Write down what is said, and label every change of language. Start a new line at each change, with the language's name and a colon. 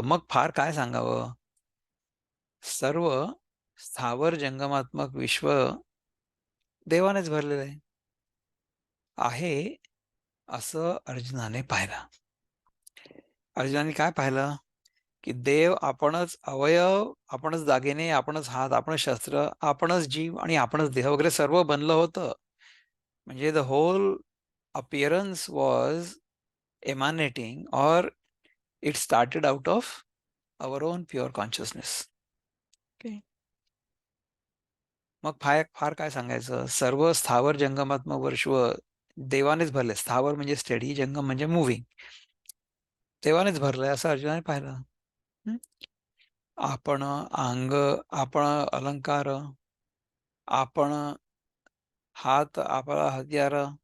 Marathi: मग फार काय सांगावं. सर्व स्थावर जंगमात्मक विश्व देवानेच भरलेलं आहे असं अर्जुनाने पाहिलं. अर्जुनाने काय पाहिलं, की देव आपणच, अवयव आपणच, दागिने आपणच, हात आपणच, शस्त्र आपणच, जीव आणि आपणच देह वगैरे सर्व बनलं होतं.
English: म्हणजे the whole appearance was emanating or it started out of our own pure consciousness. Okay.
Marathi: मग फार फार काय सांगायचं. सर्व स्थावर जंगमात्मक विश्व देवानेच भरले. स्थावर म्हणजे स्टेडी, जंगम म्हणजे मूव्हिंग. देवानेच भरलंय असं अर्जुनाने पाहिलं. हं? आपण अंग, आपण अलंकार, आपण हात, आपला हत्यार,